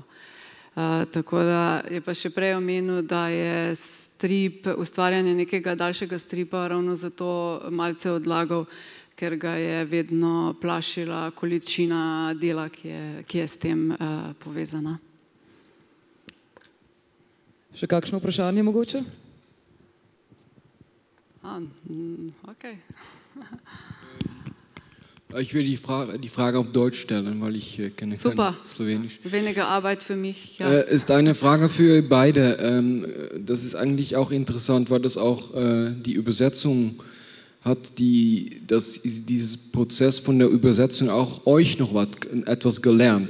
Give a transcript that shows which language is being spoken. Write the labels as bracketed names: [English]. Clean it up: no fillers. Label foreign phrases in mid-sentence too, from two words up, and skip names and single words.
[Slovenian] Tako da je pa še prej omenil, da je ustvarjanje nekega daljšega stripa ravno zato malce odlagal, ker ga je vedno plašila količina dela, ki je s tem povezana. Še kakšno vprašanje mogoče? [German] Okay. Ich will die Frage auf Deutsch stellen, weil ich kenne kein Slowenisch. Weniger Arbeit für mich. Ja. Ist eine Frage für beide. Das ist eigentlich auch interessant, weil das auch die Übersetzung hat dieses Prozess von der Übersetzung auch euch noch etwas gelernt?